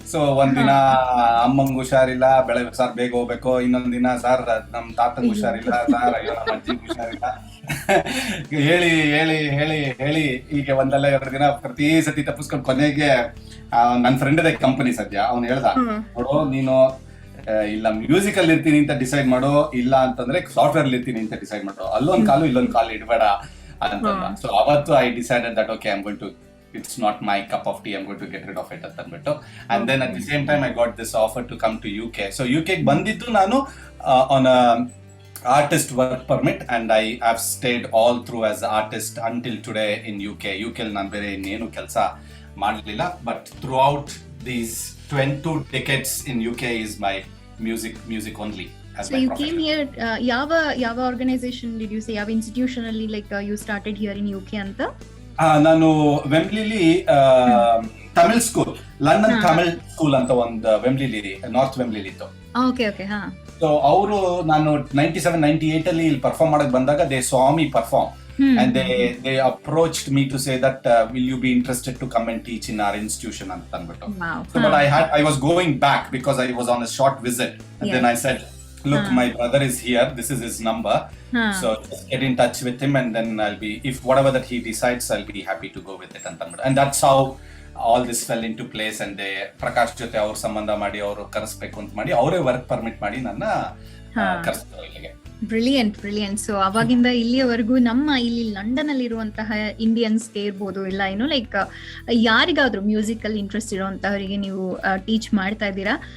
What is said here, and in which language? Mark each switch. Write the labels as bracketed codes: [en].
[kn] So ಒಂದಿನ ಅಮ್ಮಂಗ್ ಹುಷಾರಿಲ್ಲ, sir ಬೇಗ ಹೋಗ್ಬೇಕು, ಇನ್ನೊಂದ್ ದಿನ ಸರ್ ನಮ್ ತಾತಂಗ್ ಹುಷಾರಿಲ್ಲ, ಸರ್ ಅಯ್ಯೋ ನಮ್ಮ ಅಜ್ಜಿಗ್ ಹುಷಾರಿಲ್ಲ ಹೇಳಿ ಹೇಳಿ ಹೇಳಿ ಹೇಳಿ ಹೀಗೆ ಒಂದಲ್ಲ 2 ದಿನ ಪ್ರತಿ ಸತಿ ತಪ್ಪಿಸ್ಕೊಂಡು ಕೊನೆಗೆ ನನ್ ಫ್ರೆಂಡ್ ಇದೆ ಕಂಪನಿ ಸದ್ಯ, ಅವ್ನು ಹೇಳ್ದ, ನೋಡು ನೀನು ಇಲ್ಲ ಮ್ಯೂಸಿಕ್ ಅಲ್ಲಿ ಇರ್ತೀನಿ ಅಂತ ಡಿಸೈಡ್ ಮಾಡೋ, ಇಲ್ಲ ಅಂತಂದ್ರೆ ಸಾಫ್ಟ್ವೇರ್ ಅಲ್ಲಿ ಇರ್ತೀನಿ ಅಂತ ಡಿಸೈಡ್ ಮಾಡೋ, ಅಲ್ಲೊಂದ್ ಕಾಲು ಇಲ್ಲೊಂದ್ ಕಾಲು ಇಡಬೇಡ ಅಂತ. ಸೊ ಅವತ್ತು [en] I decided that okay, I am going to, it's not my cup of tea, I am going to get rid of it [kn] ಅಂತ ಅಂದ್ಬಿಟ್ಟು. [en] And then at the same time I got this offer to come to UK. [kn] So UK ಬಂದಿದ್ದು ನಾನು [en] On artist work permit, and I have stayed all through as artist until today in UK. [kn] ನಾನು ಬೇರೆ ಇನ್ನೇನು ಕೆಲಸ ಮಾಡಲಿಲ್ಲ, [en] but throughout these 22 decades in UK is my music only. So you came here, ಯಾವ organization did you say, ಯಾವ institution ಅಲ್ಲಿ like you started here in UK ಅಂತ? [kn] ನಾನು ವೆಂಬ್ಲಿಲಿ Tamil school, London Tamil school ಅಂತ ಒಂದು ವೆಂಬ್ಲಿಲಿ, ನಾರ್ತ್ ವೆಂಬ್ಲಿಲಿ ಇತ್ತು. Okay okay. ಹಾ. So ಅವರು ನಾನು 97-98 ಅಲ್ಲಿ ಇಲ್ಲಿ ಪರ್ಫಾರ್ಮ್ ಮಾಡಕ್ ಬಂದಾಗ [en] they saw me perform and they approached me to say that will you be interested to come and teach in our institution [kn] ಅಂತ ಅಂದ್ಬಿಟ್ಟು. [en] So but I was going back because I was on a short visit, and then I said, look, my brother is here, this is his number, so just get in touch with him and then I'll be, if whatever that he decides, I'll be happy to go with it [kn] ಅಂತ ಅಂದ್ಬಿಟ್ಟು. [en] And that's how all this fell into place. [kn] And Prakash ಜೊತೆ ಅವ್ರ ಸಂಬಂಧ ಮಾಡಿ ಅವರು ಕರೆಸ್ಬೇಕು ಅಂತ ಮಾಡಿ ಅವರೇ ವರ್ಕ್ ಪರ್ಮಿಟ್ ಮಾಡಿ ನನ್ನ ಕರೆಸ್ತಾರೆ ಇಲ್ಲಿಗೆ. [en] Brilliant. [kn] ಸೊ ಅವಾಗಿಂದ ಇಲ್ಲಿಯವರೆಗೂ ನಮ್ಮ ಇಲ್ಲಿ ಲಂಡನ್ ಅಲ್ಲಿ ಇರುವಂತಹ ಇಂಡಿಯನ್ಸ್ಗೆ ಇರ್ಬೋದು, ಇಲ್ಲ ಏನೋ ಲೈಕ್ ಯಾರಿಗಾದ್ರೂ ಮ್ಯೂಸಿಕ್ ಅಲ್ಲಿ ಇಂಟ್ರೆಸ್ಟ್ ಇರುವಂತಹವರಿಗೆ ನೀವು ಟೀಚ್ ಮಾಡ್ತಾ ಇದ್ದೀರಾ.